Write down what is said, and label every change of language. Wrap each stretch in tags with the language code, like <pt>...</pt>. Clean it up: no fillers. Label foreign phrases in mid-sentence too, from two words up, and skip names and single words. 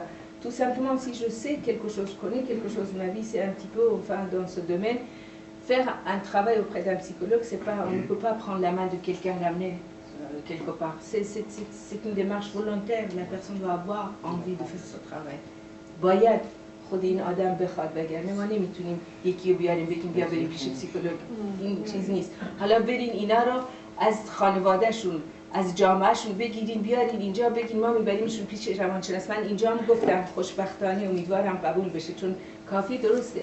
<fr>Tout simplement, si je sais quelque chose, je connais quelque chose, ma vie c'est un petit peu, enfin, dans ce domaine, faire un travail auprès d'un psychologue, c'est pas, on ne peut pas prendre la main de quelqu'un, l'amener quelque part. C'est une démarche volontaire, la personne doit avoir envie de faire ce travail.</fr> <fa>باید خود این آدم بخواد وگرنه ما نمیتونیم یکی رو بیاریم بگیم بیا بریم پیش پسیکولوگ، این چیز نیست. حالا برین اینا رو از خانوادهشون، از جامعهشون بگیرین بیارین اینجا بگین ما میبریمشون پیش روانشناس. من اینجا هم گفتم خوشبختانه امیدوارم قبول بشه، چون کافی درسته.</fa>